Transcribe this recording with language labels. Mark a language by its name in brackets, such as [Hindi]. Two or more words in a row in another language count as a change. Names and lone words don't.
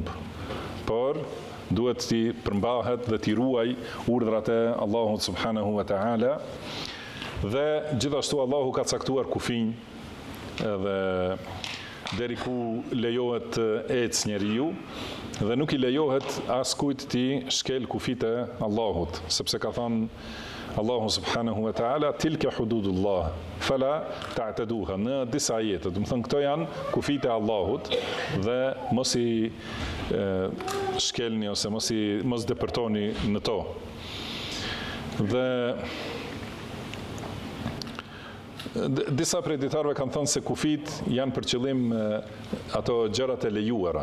[Albanian] por duhet t'i përmbahet dhe t'i ruaj urdhrat e Allahut [Arabic] سبحانه وتعالى, [Albanian] dhe gjithashtu Allahu ka caktuar kufij edhe deri ku lejohet të ecë njeriu, dhe nuk I lejohet askujt t'i shkel kufit e Allahut, sepse ka thënë Allahu [Arabic] سبحانه وتعالى, تلك حدود الله فلا تعتدوها, [Albanian] në disa ajete. Do të thonë këto janë kufit e Allahut dhe mos I shkelni ose mos depërtoni në to. Dhe disa prej dietarëve kanë thënë se kufit janë për qëllim ato gjërat e lejuara.